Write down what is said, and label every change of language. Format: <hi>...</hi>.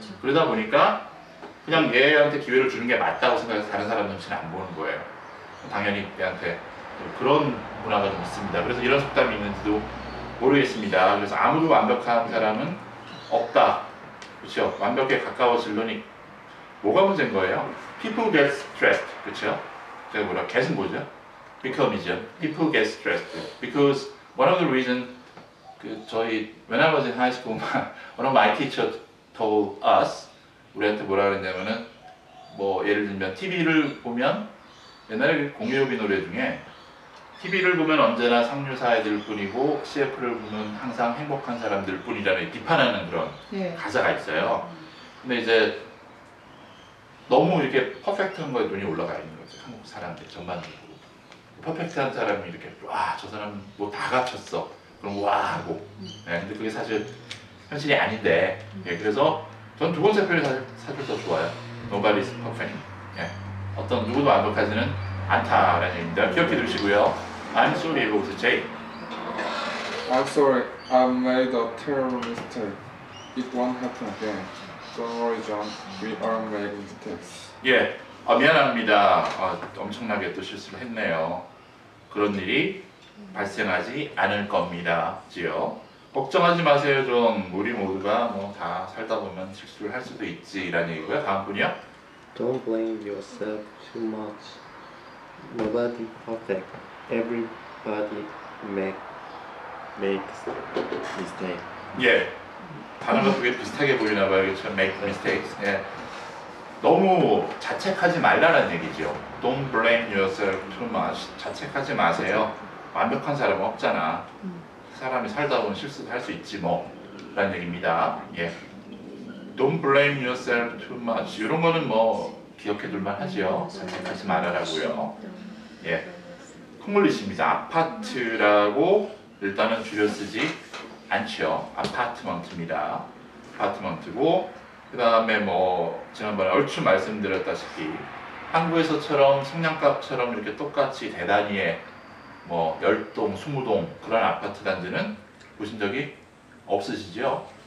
<ko>그러다 보니까 그냥 얘한테 기회를 주는 게 맞다고 생각해서 다른 사람 눈치는 안 보는 거예요. 당연히 얘한테 그런 문화가 좀 있습니다. 그래서 이런 속담이 있는지도 모르겠습니다. 그래서 아무도 완벽한 사람은 없다. 그렇죠? 완벽에 가까워지려니 뭐가 문제인 거예요?</ko> <en>People get stressed.</en> <ko>그렇죠? 제가 get은 뭐죠? become이죠.</ko> <en>People get stressed because one of the reason 저희 when I was in high school, one of my teachers told us</en> <ko>우리한테 뭐라 그랬냐면은 뭐 예를 들면 TV를 보면 옛날에 공유비 노래 중에 TV를 보면 언제나 상류사회들 뿐이고 CF를 보면 항상 행복한 사람들 뿐이라는 비판하는 그런 예. 가사가 있어요. 근데 이제 너무 이렇게 퍼펙트한 거에 눈이 올라가 있는 거죠. 한국 사람들 전반적으로. 퍼펙트한 사람이 이렇게 와, 저 사람 뭐 다 갖췄어. 그럼 와 하고. 네, 근데 그게 사실 현실이 아닌데. 예, 그래서 전 두 번째 표현이 사실 더 좋아요.</ko> <en>Nobody's perfect.</en> <ko>예, 어떤 누구도 완벽하지는 않다라는 얘기입니다. 기억해 두시고요.</ko> <en>I'm sorry,</en> <ko>이거부터</ko> <en>J. I'm sorry, I made a terrible mistake. It won't happen again. Don't worry, John. We all make mistakes.</en> <ko>예, 미안합니다. 엄청나게 또 실수를 했네요. 그런 일이 발생하지 않을 겁니다. 지요. 걱정하지 마세요, 좀. 우리 모두가 뭐 다 살다 보면 실수를 할 수도 있지라는 얘기고요. 다음 분이요.</ko> <en>Don't blame yourself too much. Nobody perfect. Everybody makes mistake.</en> <ko>예, 단어가 되게 비슷하게 보이나 봐요. 그렇죠?</ko> <en>Make mistakes.</en> <ko>예. 너무 자책하지 말라는 얘기죠.</ko> <en>Don't blame yourself too much.</en> <ko>자책하지 마세요. 완벽한 사람은 없잖아. 사람이 살다 보면 실수도 할 수 있지 뭐 라는 얘기입니다. 예.</ko> <en>Don't blame yourself too much.</en> <ko>이런 거는 뭐 기억해 둘만 하지요. 자책하지 말아라고요. 예. 콩글리시입니다. 아파트라고 일단은 줄여 쓰지 않죠. 아파트먼트입니다. 아파트먼트고 그 다음에 뭐 지난번에 얼추 말씀드렸다시피 한국에서처럼 성냥갑처럼 이렇게 똑같이 대단위에 뭐 10동, 20동 그런 아파트 단지는 보신 적이 없으시죠?</ko>